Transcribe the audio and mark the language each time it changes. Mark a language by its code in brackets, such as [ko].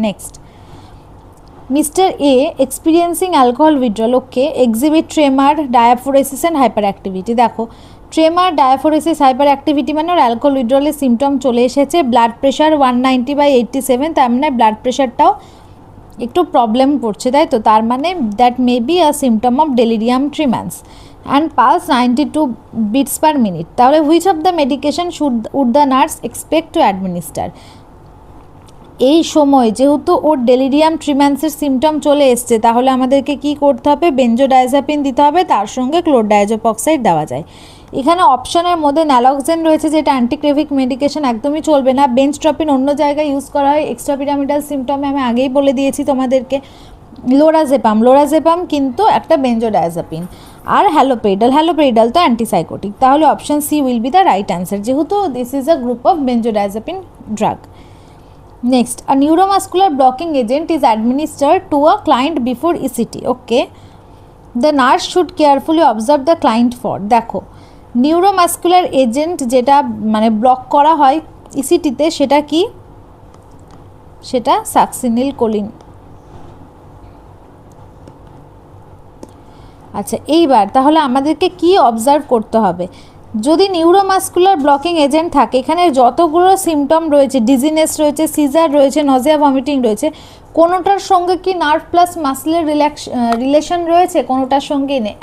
[en] Next, mister A experiencing alcohol withdrawal, okay, exhibit tremor, diaphoresis and hyperactivity. [bn] দেখো, ট্রেমার, ডায়াফোরেসিস, hyper activity মানে ওর alcohol উইথড্রলের symptom চলে এসেছে। Blood pressure 190/87, তার মানে ব্লাড প্রেশারটাও একটু প্রবলেম করছে, তাই তো, তার মানে [en] That may be a symptom of delirium tremens. And pulse 92 beats per minute। [bn] তাহলে [en] which of the medication would the nurse expect to administer, [bn] এই সময় যেহেতু ওর ডেলিরিয়াম ট্রিম্যান্সের সিমটম চলে এসছে, তাহলে আমাদেরকে কি করতে হবে, বেনজোডায়াজাপিন দিতে হবে, তার সঙ্গে ক্লোরডায়াজোপক্সাইড দেওয়া যায়। এখানে অপশনের মধ্যে ন্যালক্সেন রয়েছে, যেটা অ্যান্টিক্রেভিক মেডিকেশন, একদমই চলবে না। বেঞ্চট্রপিন অন্য জায়গায় ইউজ করা হয় এক্সট্রাপিরামিডাল সিমটমে, আমি আগেই বলে দিয়েছি তোমাদেরকে। লোরাজেপাম কিন্তু একটা বেনজোডায়াজাপিন। আর হ্যালোপেরিডাল তো অ্যান্টিসাইকোটিক। তাহলে [en] option C will be the right answer, [bn] যেহেতু [en] This is a group of benzodiazepine drug. [bn] Next, a neuromuscular blocking agent is administered to a client before ECT. Okay, the nurse should carefully observe the client for. দেখো neuromuscular agent যেটা মানে block করা হয় ইসিটিতে সেটা কি, সেটা সাকসিনিল choline. আচ্ছা, এইবার তাহলে আমাদেরকে কি অবজার্ভ করতে হবে, যদি নিউরোমাস্কুলার ব্লকিং এজেন্ট থাকে, এখানে যতগুলো সিমটম রয়েছে, ডিজিনেস রয়েছে, সিজার রয়েছে, নজিয়া ভমিটিং রয়েছে, কোনোটার সঙ্গে কি নার্ভ প্লাস মাসলের রিলেশন রয়েছে? কোনোটার সঙ্গেই নেই।